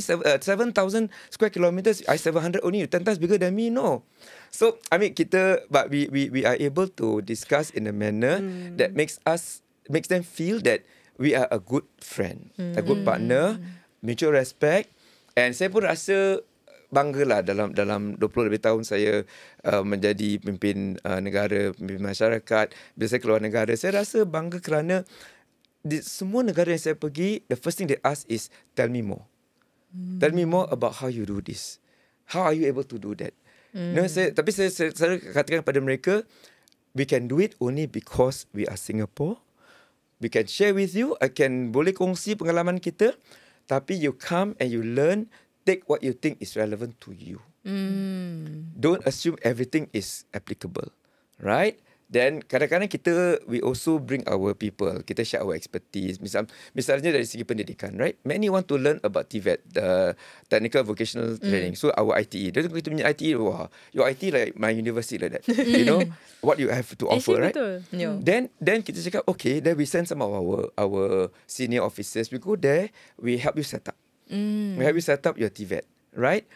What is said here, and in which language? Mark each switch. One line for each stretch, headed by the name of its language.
English: 7,000 square kilometers. I 700 only. 10 times bigger than me, no. So, I mean, but we are able to discuss in a manner that makes them feel that we are a good friend, a good partner, mutual respect.
Malay: And saya pun rasa banggalah dalam 20 lebih tahun saya menjadi pemimpin negara, pemimpin masyarakat. Bila saya keluar negara, saya rasa bangga kerana di semua negara yang saya pergi,
English: the first thing they ask is, tell me more. Tell me more about how you do this. How are you able to do that? No,
Malay: tapi saya katakan kepada mereka,
English: we can do it only because we are Singapore. We can share with you. I can
Malay: boleh kongsi pengalaman kita.
English: Tapi you come and you learn. Take what you think is relevant to you. Don't assume everything is applicable. Right? Then kadang-kadang we also bring our people. Kita share our expertise.
Malay: Misalnya dari segi pendidikan, right?
English: Many want to learn about TVET, the technical vocational training. So our ITE.
Malay: Dia kita punya
English: ITE, wah, your ITE like my university like that. You know what you have to offer, right? Then
Malay: kita cakap,
English: okay, then we send some of our senior officers. We go there, we help you set up. We help you set up your TVET, right?